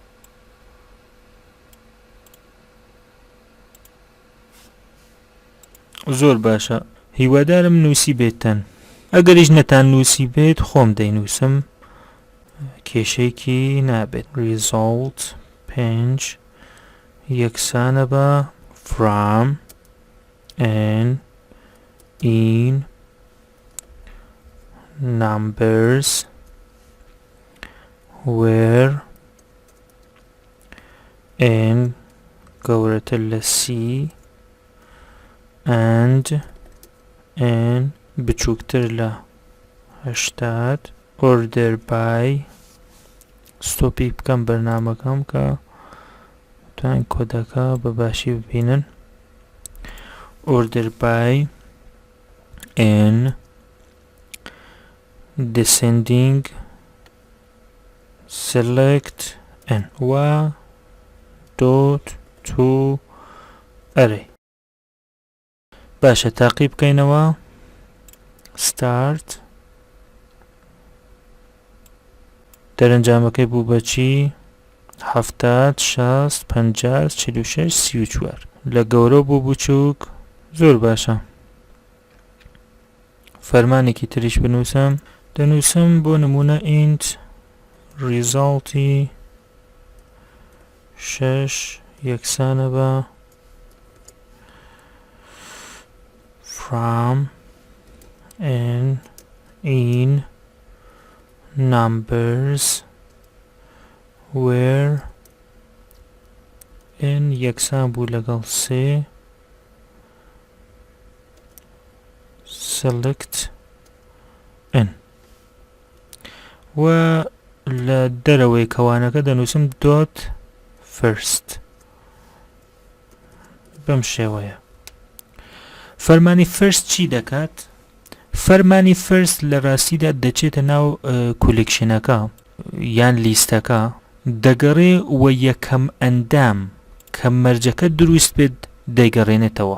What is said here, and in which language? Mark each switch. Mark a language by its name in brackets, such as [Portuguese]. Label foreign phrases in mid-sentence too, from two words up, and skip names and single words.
[Central Kurdish] زۆر باشە. هیوادارم نووسی بێتەن. ئەگەریش نەتان نووسی بێت خۆم دەینووسم کێشەیەکی نابێت. [English] result 5 [Central Kurdish] یەکسانە بە [English] from n in numbers where n [Central Kurdish] گەورەتر لە c [English] and n [Central Kurdish] بچووکتر لە 80 [English] order by [Central Kurdish] ستۆپی بکەم بەرنامەکەم کە توان کۆدەکە بەباشی ببینن. [English] order by n descending select n و dot to array. [Central Kurdish] باشە تاقی بکەینەوە. start دەرەنجامەکەی بوو بەچی؟ 70 60 50 46 34 لە گەورە بۆ بچووک زۆر باشە. فەرمانێکی تریش بنووسم، دەنووسم بۆ نمونە [English] int result 6 [Central Kurdish] یەکسانە بە [English] from and in numbers where n [Central Kurdish] یەکسان بوو لەگەڵ [English] 3 select n [Central Kurdish] و لە دەرەوەی کەوانەکە دەنووسم [English] dot first [Central Kurdish] بەم شێوەیە. فەرمانی first چی دەکات؟ فەرمانی first لە ڕاستیدا دەچێتە ناو کولێکشنەکە یان لیستەکە، دەگەڕێ و یەکەم ئەندام کە مەرجەکە دروست بێت دەیگەڕێنێتەوە.